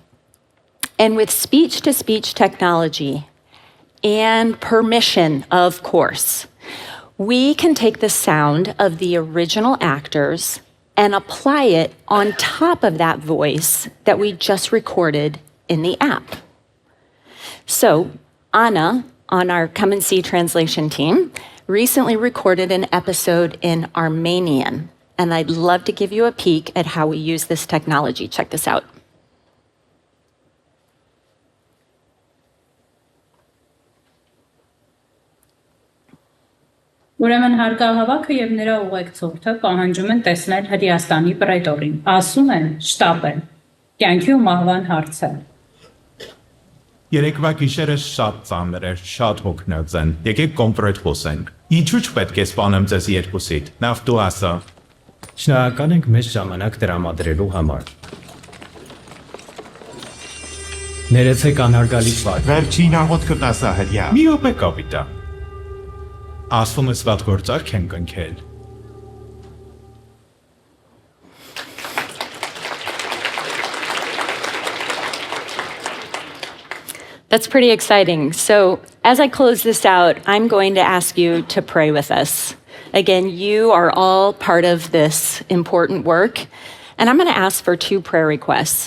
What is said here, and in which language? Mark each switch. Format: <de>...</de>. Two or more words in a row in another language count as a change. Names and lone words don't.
<en>And with speech-to-speech technology and permission, of course, we can take the sound of the original actors and apply it on top of that voice that we just recorded in the app. So Anna, on our Come and See translation team, recently recorded an episode in Armenian, and I'd love to give you a peek at how we use this technology. Check this out.</en> <hy>Ուրեմն հարկահավաքը եւ նրա ուղեկցորդը պահանջում են տեսնել Հրեաստանի պրետորին։ Ասում են՝ շտապ են։ Կյանքի ու մահվան հարց է։ Երեկվա գիշերը շատ ծանր էր, շատ հոգնած են։ Եկեք կոնկրետ խոսենք։ Ինչու՞ չպետք է սպանեմ ձեզ երկուսիդ։ Նավ դու ասա։ Շնորհակալ ենք մեզ ժամանակ տրամադրելու համար։ Ներեցեք անհարգալից վար։ Վերջին աղոթքդ ասա հրյա։ Մի օպե կապիտա։ Ասում ես վատ գործարք են կնքել։</hy> <en>That's pretty exciting. So as I close this out, I'm going to ask you to pray with us. Again, you are all part of this important work, and I'm going to ask for 2 prayer requests.</en>